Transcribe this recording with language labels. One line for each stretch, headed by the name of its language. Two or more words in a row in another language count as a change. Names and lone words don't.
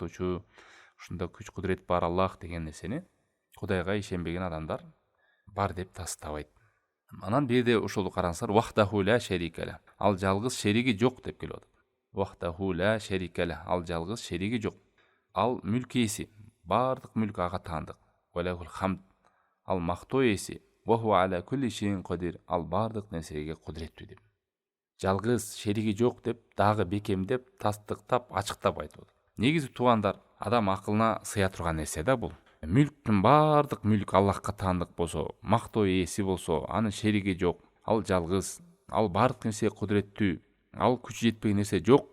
Kyrgyz: Жаратуучу, ушунда күч кудурет бар Аллах деген нерсени Кудайга ишенбеген адамдар бар деп тастабайт. Анан бирде ошол караңыздар,
Arabic: وحده لا شريك له.
Kyrgyz: Ал жалгыз шериги жок деп келип атат.
Arabic: وحده لا شريك له.
Kyrgyz: Ал жалгыз шериги жок. Ал мүлк ээси, бардык мүлк ага таандык.
Arabic: وله الحمد.
Kyrgyz: Ал мактоо ээси.
Arabic: وهو على كل شيء قدير.
Kyrgyz: Ал бардык нерсеге кудуреттүү деп. Жалгыз шериги жок деп дагы бекемдеп, тастыктап, ачыктап айтып атат. Негизи туугандар, адам акылына сыя турган нерсе да бул. Мүлктүн бардык мүлк Аллахка таандык болсо, мактоо ээси болсо, анын шериги жок, ал жалгыз, ал бардык нерсеге кудуреттүү, ал күчү жетпеген нерсе жок.